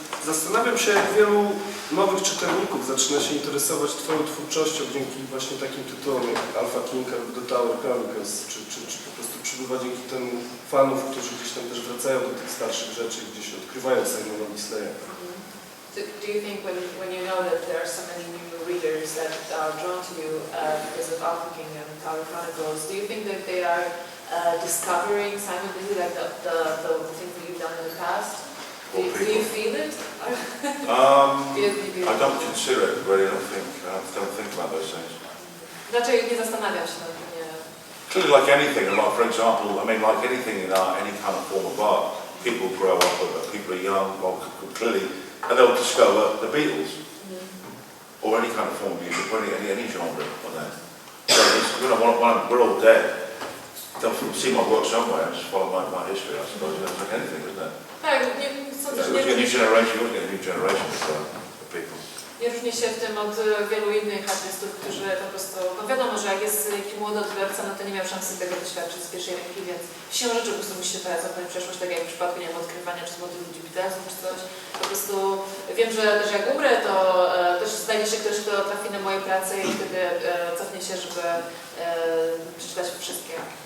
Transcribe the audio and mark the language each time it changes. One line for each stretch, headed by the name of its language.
Polish: Zastanawiam się, jak wielu nowych czytelników zaczyna się interesować Twoją twórczością dzięki właśnie takim tytułom jak MFKiG albo The Tower Chronicles, czy po prostu przybywa dzięki temu fanów, którzy gdzieś tam też wracają do tych starszych rzeczy, gdzieś odkrywają Simona Bisleya.
English: Do you think when you know that there are so many new readers that are drawn to you because of MFKiG and Tower Chronicles, do you think that they are discovering Simon Bisley like the things that you've done in the past? Do you feel it? I don't consider it, really. I don't think about those things.
Polish: Raczej nie zastanawiam się nad tym.
English: Clearly, like anything, like for example, I mean, like anything in art, any kind of form of art, people grow up with it. People are young, well, clearly, and they'll discover the Beatles. or any kind of form of music, or any genre on that. So it's, you know, we're all dead. They'll see my work somewhere and just follow my history, I suppose. It's like anything, isn't it?
Polish: Tak, nie, sądzę, że
English: You get a new generation, you always get a new generation of people.
Polish: nie różni się w tym od wielu innych artystów, którzy po prostu, no wiadomo, że jak jest jakiś młody odbiorca, no to nie miał szansy tego doświadczyć z pierwszej ręki, więc siłą rzeczy po prostu musi się teraz cofnąć w przeszłość, tak jak w przypadku, nie wiem, odkrywania czy z młodych ludzi Beatlesów czy coś. Po prostu wiem, że też jak umrę, to też znajdzie się ktoś, kto trafi na moje prace i wtedy cofnie się, żeby przeczytać wszystkie.